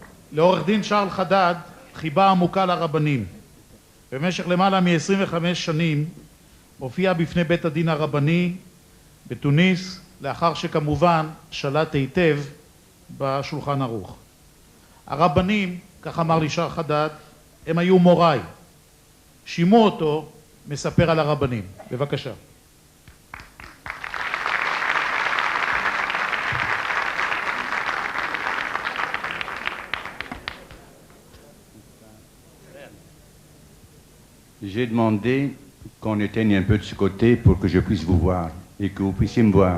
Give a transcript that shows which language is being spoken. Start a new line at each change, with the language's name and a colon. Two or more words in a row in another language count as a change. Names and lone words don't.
Hebrew: לעורך דין שרל חדד חיבה עמוקה לרבנים. במשך למעלה מ-25 שנים הופיע בפני בית הדין הרבני בתוניס, לאחר שכמובן שלט היטב בשולחן ערוך. הרבנים, כך אמר לי שרל חדד, הם היו מוריי. שימו אותו מספר על הרבנים. בבקשה.
French: J'ai demandé qu'on éteigne un peu de ce côté pour que je puisse vous voir et que vous puissiez me voir.